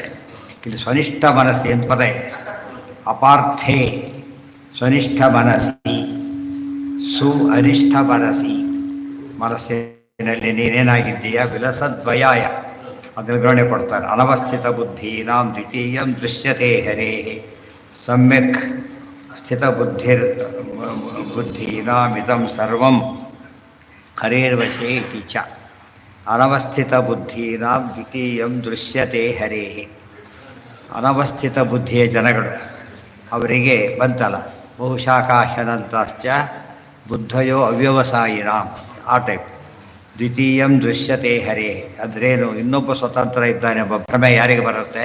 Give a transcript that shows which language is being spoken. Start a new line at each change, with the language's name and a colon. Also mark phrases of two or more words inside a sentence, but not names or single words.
Kannada: ಇಲ್ಲಿ ಸ್ವನಿಷ್ಠ ಮನಸ್ಸಿ ಅಂತ ಪದ ಇದೆ.
Sanskrit: ಅಪಾರ್ಥೇ ಸ್ವನಿಷ್ಠ ಮನಸ್ಸಿ ಸು ಅನಿಷ್ಠ ಮನಸ್ಸಿ,
Kannada: ಮನಸ್ಸಿನಲ್ಲಿ ನೀನೇನಾಗಿದ್ದೀಯ ವಿಲಸದ್ವಯಾಯ ಅದನ್ನು ಗ್ರಹಣೆ ಕೊಡ್ತಾರೆ.
Sanskrit: ಅನವಸ್ಥಿತ ಬುದ್ಧೀನಾಂ ದ್ವಿತೀಯಂ ದೃಶ್ಯತೆ ಹರೇ ಸಮ್ಯಕ್ ಸ್ಥಿತ ಬುದ್ಧೀನಾಮಿದಂ ಸರ್ವಂ ಹರೇರ್ವಶೇ ಇತಿ ಚ. ಅನವಸ್ಥಿತ ಬುದ್ಧೀನಾಂ ದ್ವಿತೀಯಂ ದೃಶ್ಯತೆ ಹರೇ.
Kannada: ಅನವಸ್ಥಿತ ಬುದ್ಧಿಯ ಜನಗಳು ಅವರಿಗೆ ಬಂತಲ್ಲ
Sanskrit: ಬಹುಶಾಖಾಹ್ಯನಂತಾಶ್ಚ ಬುದ್ಧಯೋ ಅವ್ಯವಸಾಯಿನಾಂ,
Kannada: ಆ ಟೈಪ್.
Sanskrit: ದ್ವಿತೀಯಂ ದೃಶ್ಯತೆ ಹರೇ
Kannada: ಅಂದ್ರೇನು, ಇನ್ನೊಬ್ಬ ಸ್ವತಂತ್ರ ಇದ್ದಾನೆ ಎಂಬ ಭ್ರಮೆ ಯಾರಿಗೆ ಬರುತ್ತೆ?